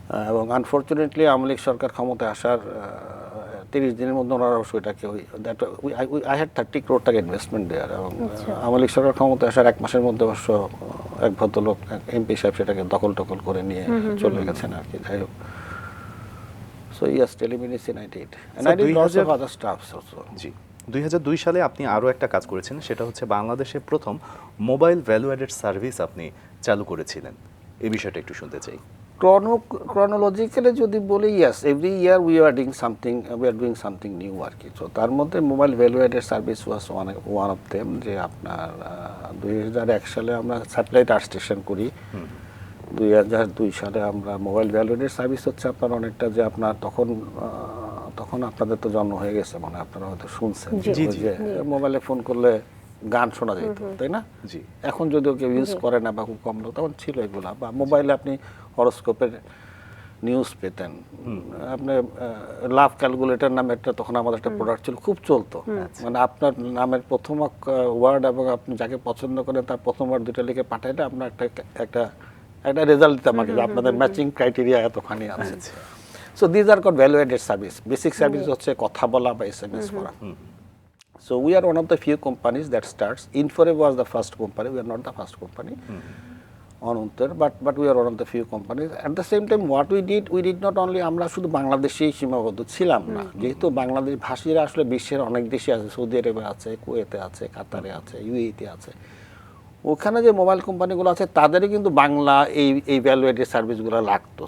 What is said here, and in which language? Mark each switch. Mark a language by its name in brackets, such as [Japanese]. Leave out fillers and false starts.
[Bangla] এবং আনফর্চুনেটলি আওয়ামী লীগ সরকার ক্ষমতায় আসার 30 দিনের মধ্যে ওনারা সেটাকে [English] I had [Bangla] 30 crore টাকা ইনভেস্টমেন্ট দেওয়ার, এবং আওয়ামী লীগ সরকার ক্ষমতায় আসার 1 মাসের মধ্যে অবশ্য এক ভদ্রলোক এমপি সাহেব সেটাকে দখল করে নিয়ে চলে গেছেন আর কি। যাই হোক, [English] So yes, telemedicine I did, and I did lots of other stuffs also. [Bangla] জি, 2002 সালে আপনি আরও একটা কাজ করেছেন, সেটা হচ্ছে বাংলাদেশে প্রথম মোবাইল ভ্যালু অ্যাডেড সার্ভিস আপনি চালু করেছিলেন। এই বিষয়টা একটু শুনতে চাই। [English] chronologically [Bangla] যদি বলি, [English] yes, every year we are doing something new [Bangla] আর কি। তো তার মধ্যে [English] Mobile value added service was one of them. [Bangla] যে আপনার 2001 সালে আমরা স্যাটেলাইট আর্থ স্টেশন করি, 2002 সালে আমরা মোবাইল ভ্যালু অ্যাডেড সার্ভিস হচ্ছে আপনার অনেকটা, যে আপনার তখন আপনাদের তো জন্ম হয়ে গেছে, মানে আপনারা হয়তো শুনছেন যে মোবাইলে ফোন করলে গান শোনা যেত, তাই না? জি। এখন যদিও কেউ ইউজ করে না বা খুব কম লোক, তখন ছিল এগুলা। বা মোবাইলে আপনি হরোস্কোপের নিউজ পেতেন, আপনি লাভ ক্যালকুলেটর নামে একটা তখন আমাদের একটা প্রোডাক্ট ছিল, খুব চলতো। মানে আপনার নামের প্রথম ওয়ার্ড এবং আপনি যাকে পছন্দ করেন তার প্রথম ওয়ার্ড দুটো লিখে পাঠাইলে আপনার একটা রেজাল্ট দিতে আমাকে, আপনাদের ম্যাচিং ক্রাইটেরিয়া এতখানি আছে। [English] So these are called value added service. [Bangla] Basic service হচ্ছে কথা বলা বা SMS করা। [English] So we are one of the few companies that starts. Infore was the first company. We are not the first company on Unter, but we are one of the few companies. At the same time, what we did not only [Bangla] আমরা শুধু বাংলাদেশেই সীমাবদ্ধ ছিলাম না, যেহেতু বাংলাদেশ ভাষীরা আসলে বিশ্বের অনেক দেশে আছে, সৌদি আরবে আছে, কুয়েতে আছে, কাতারে আছে, ইউএইতে আছে। ওখানে যে মোবাইল কোম্পানিগুলো আছে তাদেরই কিন্তু বাংলা এই ভ্যালু অ্যাডেড সার্ভিসগুলো লাগতো।